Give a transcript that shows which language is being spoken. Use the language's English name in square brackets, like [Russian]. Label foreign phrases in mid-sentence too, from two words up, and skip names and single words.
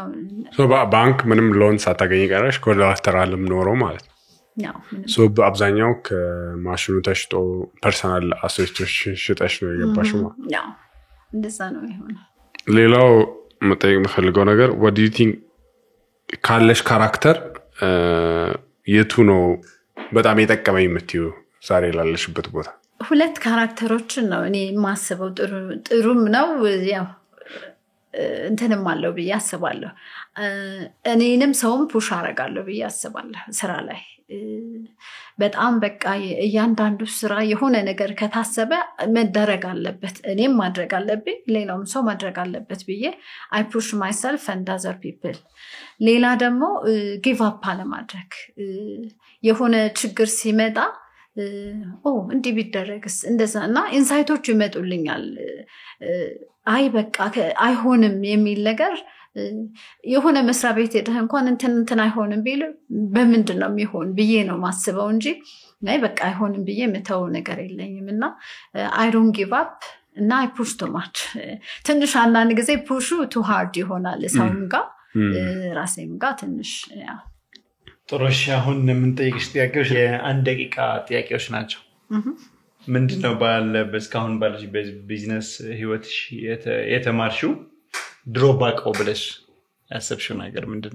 [Amharic] ባንክ ምንም ሎን ሳታገኝ ቀረሽ ኮላተራልም ኖሮ ማለት ነው። ሶ በአብዛኛው ከማሽኑ ተሽጦ ፐርሰናል አሴቶች ሽጠሽ ነው የገባሽው ማለት ነው? እንደዛ ነው የሆነው። ሌላው መጠየቅ የምፈልገው ነገር [English] what do you think [Amharic] ካለሽ ካራክተር የቱ ነው በጣም የጠቀመኝ የምትዩ ዛሬ ላለሽበት ቦታ? ሁለት ካራክተሮችን ነው እኔ ማስበው ጥሩም ነው ያው እንትንም አለው ብዬ አስባለሁ። እኔንም ሰውም ፑሽ አረጋለሁ ብዬ አስባለሁ ስራ ላይ በጣም በቃ እያንዳንዱ ስራ የሆነ ነገር ከታሰበ መደረግ አለበት እኔም ማድረግ አለብኝ ሌላውም ሰው ማድረግ አለበት ብዬ [English] I push myself and other people። [Amharic] ሌላ ደግሞ [English] give up [Amharic] አለማድረግ የሆነ ችግር ሲመጣ እንዲህ ቢደረግስ እንደዛና ኢንሳይቶች ይመጡልኛል። አይ በቃ አይሆንም የሚል ነገር የሆነ መስሪያ ቤት ሄደህ እንኳን እንትን አይሆንም ቢል በምንድነው የሚሆን ብዬ ነው ማስበው እንጂ አይ በቃ አይሆንም ብዬ መተው ነገር የለኝምና [English] I don't give up [Amharic] እና [English] I push too much። [Amharic] ትንሽ አንዳንድ ጊዜ ፑሹ [English] too hard [Amharic] ይሆናል ሰውም ጋር ራሴም ጋር ትንሽ ጥሩሽ አሁን የምንጠይቅሽ ጥያቄዎች የአንድ ደቂቃ ጥያቄዎች ናቸው። ምንድነው እስካሁን ባለሽ ቢዝነስ ህይወትሽ የተማርሽው ድሮ ባቀው ብለሽ ያሰብሽው ነገር ምንድነው?